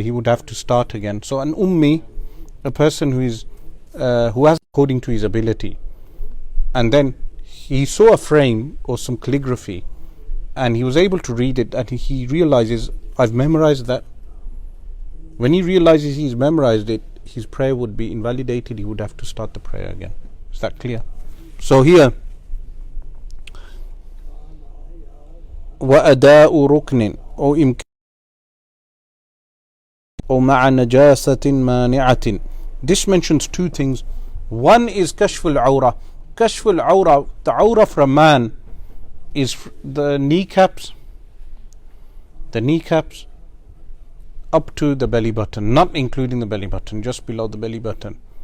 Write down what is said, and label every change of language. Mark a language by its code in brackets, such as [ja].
[en] He would have to start again. So an ummi, a person who has according to his ability, and then he saw a frame or some calligraphy and he was able to read it, and he realizes, I've memorized that. When he realizes he's memorized it, his prayer would be invalidated. He would have to start the prayer again. Is that clear? So here [ar] وأداء ركن أو إمكان أو مع نجاسة مانعة. [en] This mentions two things. One is كشف العورة. كشف العورة, the aura for a man is the kneecaps up to the belly button, not including the belly button, just below the belly button.